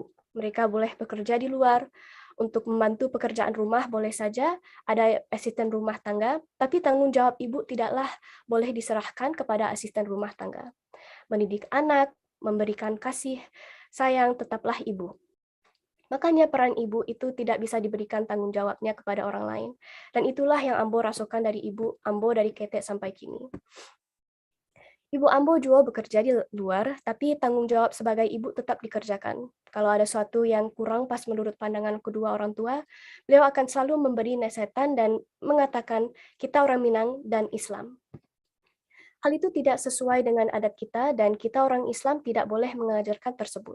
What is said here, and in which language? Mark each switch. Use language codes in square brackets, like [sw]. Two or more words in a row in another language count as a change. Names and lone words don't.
[id] Mereka boleh bekerja di luar, untuk membantu pekerjaan rumah boleh saja, ada asisten rumah tangga, tapi tanggung jawab ibu tidaklah boleh diserahkan kepada asisten rumah tangga. Mendidik anak, memberikan kasih, sayang tetaplah ibu. Makanya peran ibu itu tidak bisa diberikan tanggung jawabnya kepada orang lain. Dan itulah yang Ambo rasakan dari ibu Ambo [min] dari ketek sampai kini. [id] Ibu Ambo juga bekerja di luar, tapi tanggung jawab sebagai ibu tetap dikerjakan. Kalau ada sesuatu yang kurang pas menurut pandangan kedua orang tua, beliau akan selalu memberi nasihatkan dan mengatakan kita orang Minang dan Islam. Hal itu tidak sesuai dengan adat kita dan kita orang Islam tidak boleh mengajarkan tersebut.